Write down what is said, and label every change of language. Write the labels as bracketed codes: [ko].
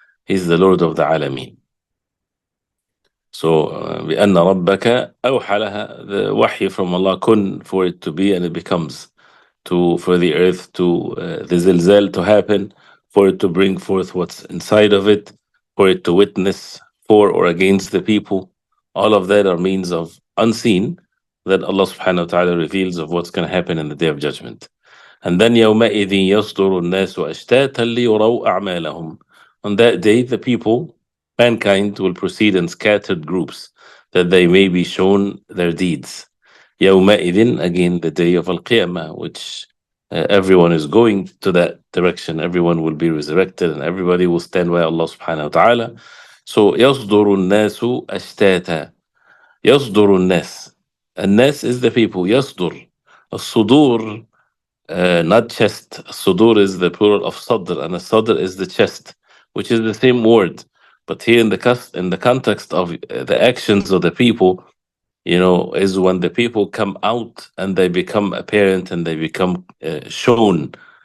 [en] He's the Lord of the Alameen. So [ar] بأن ربك أوحى لها, [en] the wahy from Allah, kun, for it to be, and it becomes, to, for the earth to the zilzal to happen, for it to bring forth what's inside of it, for it to witness for or against the people. All of that are means of unseen that Allah subhanahu wa ta'ala reveals of what's going to happen in the day of judgment. And then [ar] يومئذ يصدر الناس أشتاتا ليروا أعمالهم. [en] On that day, the people, mankind, will proceed in scattered groups that they may be shown their deeds. يومئذ, again, the day of Al-Qiyamah, which everyone is going to that direction. Everyone will be resurrected and everybody will stand by Allah subhanahu wa ta'ala. [ar] So يصدر الناس أشتاتا. يصدر الناس. [en] الناس is the people. [ar] يصدر. [en] الصدور, not chest. الصدور is the plural of صدر, and الصدر is the chest, which is the same word. But here in the context of the actions of the people, is when the people come out and they become apparent and they become shown.